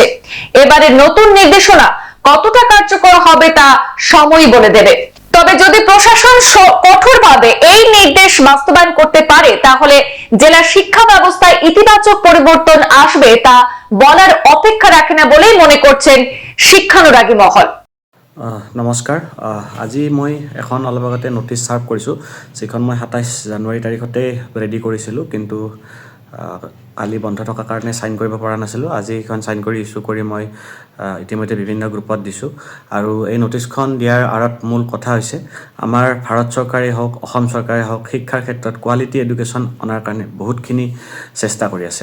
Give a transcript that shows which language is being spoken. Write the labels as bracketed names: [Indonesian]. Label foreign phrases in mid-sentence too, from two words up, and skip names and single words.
[Bangla] এবারে নতুন নির্দেশনা কতটা কার্যকর হবে তা সময়ই বলে দেবে। তবে যদি প্রশাসন কঠোরভাবে এই নির্দেশ বাস্তবায়ন করতে পারে তাহলে জেলার শিক্ষা ব্যবস্থায় ইতিবাচক পরিবর্তন আসবে তা বলার অপেক্ষা রাখে না বলেই মনে করছেন শিক্ষানুরাগী মহল। [Assamese] নমস্কাৰ। আজি মই এখন অলপ আগতে নটিছ ছাৰ্ভ কৰিছোঁ, যিখন মই 27 জানুৱাৰী তাৰিখতে ৰেডি কৰিছিলোঁ, কিন্তু কালি বন্ধ থকাৰ কাৰণে ছাইন কৰিব পৰা নাছিলোঁ। আজি এইখন ছাইন কৰি ইছ্যু কৰি মই ইতিমধ্যে বিভিন্ন গ্ৰুপত দিছোঁ। আৰু এই নটিছখন দিয়াৰ আঁৰত মূল কথা হৈছে আমাৰ ভাৰত চৰকাৰেই হওক, অসম চৰকাৰেই হওক, শিক্ষাৰ ক্ষেত্ৰত [English] quality education [Assamese] অনাৰ কাৰণে বহুতখিনি চেষ্টা কৰি আছে।